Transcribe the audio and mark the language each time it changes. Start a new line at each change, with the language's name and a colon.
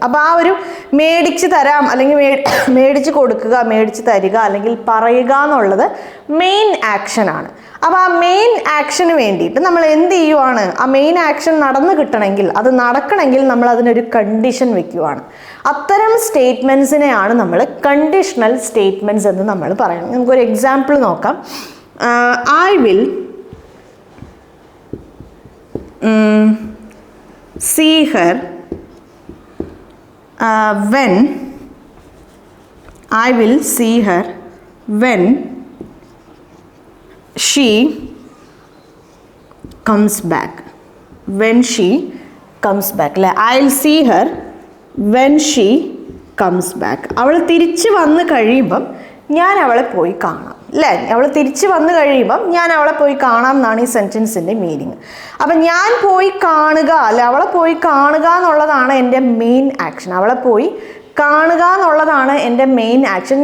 Malayalam: അപ്പോൾ ആ ഒരു മേടിച്ച് തരാം അല്ലെങ്കിൽ മേടിച്ച് കൊടുക്കുക, മേടിച്ച് തരിക അല്ലെങ്കിൽ പറയുക എന്നുള്ളത് മെയിൻ ആക്ഷനാണ്. അപ്പോൾ ആ മെയിൻ ആക്ഷന് വേണ്ടിയിട്ട് നമ്മൾ എന്ത് ചെയ്യുവാണ്? ആ മെയിൻ ആക്ഷൻ നടന്നു കിട്ടണമെങ്കിൽ, അത് നടക്കണമെങ്കിൽ നമ്മൾ അതിനൊരു കണ്ടീഷൻ വെക്കുകയാണ്. അത്തരം സ്റ്റേറ്റ്മെൻറ്റ്സിനെയാണ് നമ്മൾ കണ്ടീഷണൽ സ്റ്റേറ്റ്മെൻറ്റ്സ് എന്ന് നമ്മൾ പറയുന്നത്. നമുക്കൊരു എക്സാമ്പിൾ നോക്കാം.
English: I will see her when I will see her when she comes back. When she comes back. I'll see her when she comes back.
Malayalam: അവൾ തിരിച്ച് വന്ന് കഴിയുമ്പം ഞാൻ അവളെ പോയി കാണാം അല്ലേ? അവൾ തിരിച്ച് വന്ന് കഴിയുമ്പം ഞാൻ അവളെ പോയി കാണാം എന്നാണ് ഈ സെൻറ്റൻസിൻ്റെ മീനിങ്. അപ്പം ഞാൻ പോയി കാണുക അല്ലെ, അവളെ പോയി കാണുക എന്നുള്ളതാണ് എൻ്റെ മെയിൻ ആക്ഷൻ. അവളെ പോയി കാണുക എന്നുള്ളതാണ് എൻ്റെ മെയിൻ ആക്ഷൻ.